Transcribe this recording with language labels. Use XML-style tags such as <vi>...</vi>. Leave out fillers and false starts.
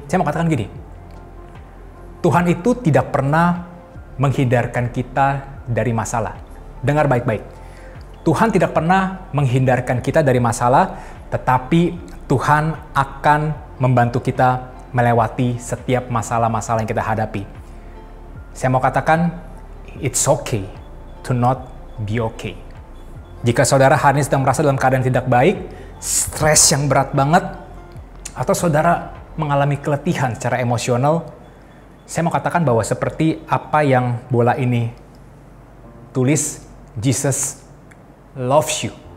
<id>Saya mau katakan gini, Tuhan itu tidak pernah menghindarkan kita dari masalah. Dengar baik-baik. Tuhan tidak pernah menghindarkan kita dari masalah, tetapi Tuhan akan membantu kita melewati setiap masalah-masalah yang kita hadapi. Saya mau katakan,</id> <en>it's okay to not be okay.</en> <id>Jika saudara hari ini sedang merasa dalam keadaan tidak baik, stres yang berat banget, atau saudara mengalami keletihan secara emosional, saya mau katakan bahwa seperti apa yang bola ini tulis,</id> <en>Jesus loves you.</en>